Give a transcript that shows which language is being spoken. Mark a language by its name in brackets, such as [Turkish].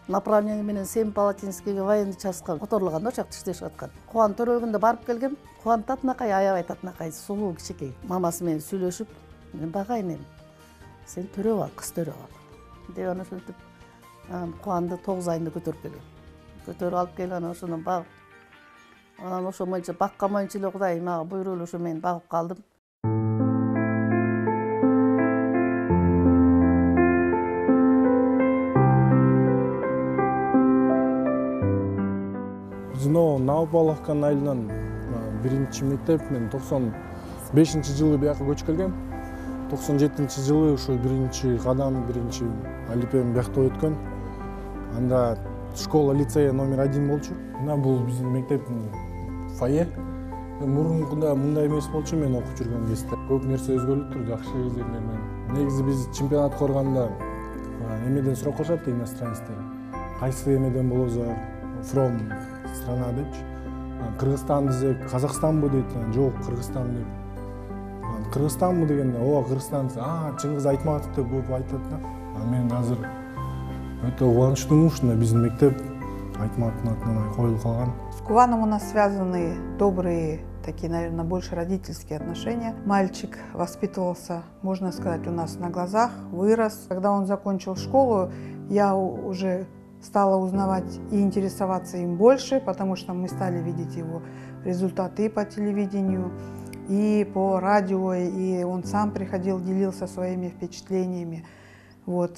[Kyrgyz] Направление менен Семипалатинскийге военный частка которулганда ошакта иштешип аткан. Кубан төрөлгөндө барып келгем. Кубан татынакай, аябай татынакай, сулуу кичинекей. Мамасы менен сүйлөшүп, мен багай энем, сен төрөп ал, кыз төрөп ал. Деп аны ошентип, Кубанды 9 айында көтөрүп келген. Көтөрүп алып келип, анан ошондон багып. Анан ошо боюнча баккан боюнча эле Кудай мага буйруп эле ошо мен багып калдым. Новопавловканын айылынан 1 мектеп, мен 95 жылы бияка көчүп келгем. 97 жылы ошо 1 кадам, 1 алипем биякта өткөн. Анда [Russian] школа лицея номер [Kyrgyz] 1 болчу. Мына бул биздин мектептин фойе. Мурункуда мындай эмес болчу, мен окуп жүргөн кезде. Көп нерсе өзгөрүп тур, жакшы кездерден мен. Негизи биз чемпионат корганда эмеден сурап калышат иностранецтер. Кайсы эмеден болобуз, from страна депчи. Кыргызстан десек, Казакстанбы дейт, жок, Кыргызстан деп. Кыргызстанбы дегенде, ооба Кыргызстан, Чыңгыз Айтматов деп көп айтат да. Мен азыр өтө кубанычтуумун, ушундай биздин мектеп Айтматовдун атынан коюлуп калган. [Russian] С Кубаном у нас связаны добрые, такие, наверное, больше родительские отношения. Мальчик воспитывался, можно сказать, у нас на глазах, вырос. Когда он закончил школу, я уже стала узнавать и интересоваться им больше, потому что мы стали видеть его результаты и по телевидению, и по радио, и он сам приходил, делился своими впечатлениями. Вот.